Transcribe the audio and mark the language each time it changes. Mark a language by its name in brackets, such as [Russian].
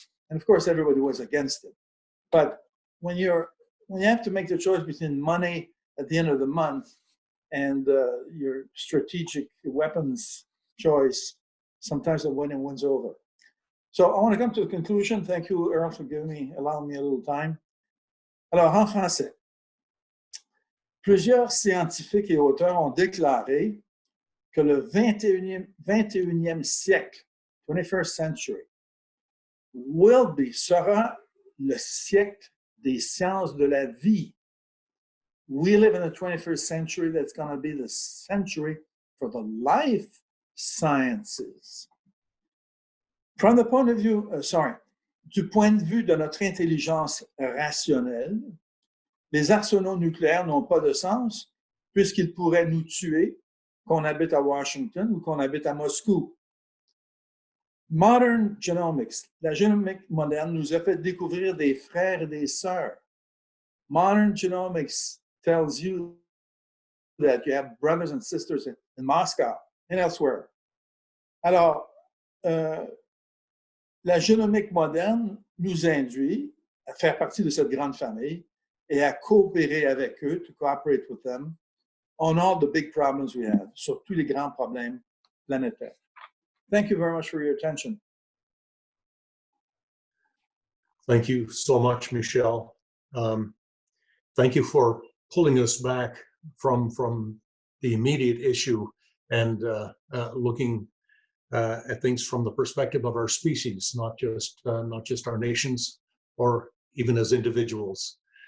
[English] And of course, everybody was against it. But when you have to make the choice between money at the end of the month and your strategic weapons choice, sometimes the winning wins over. So I want to come to a conclusion. Thank you, Earl, for allowing me a little time. [French] Alors, en français, plusieurs scientifiques et auteurs ont déclaré que le 21e siècle, [English] 21st century, [French] sera le siècle des sciences de la vie. [English] We live in the 21st century. That's going to be the century for the life sciences. From the point of view, [French] du point de vue de notre intelligence rationnelle, les arsenaux nucléaires n'ont pas de sens puisqu'ils pourraient nous tuer, qu'on habite à Washington ou qu'on habite à Moscou. [English] Modern genomics, [French] la génomique moderne nous a fait découvrir des frères et des sœurs. [English] Modern genomics tells you that you have brothers and sisters in Moscow and elsewhere. [French] Alors, la génomique moderne nous induit à faire partie de cette grande famille et à coopérer avec eux, [English] to cooperate with them, on all the big problems we have, [French] sur tous les grands problèmes planétaires. [English] Thank you very much for your attention. Thank you so much, Michel. Thank you for pulling us back from the immediate issue and looking at things from the perspective of our species, not just our nations or even as individuals.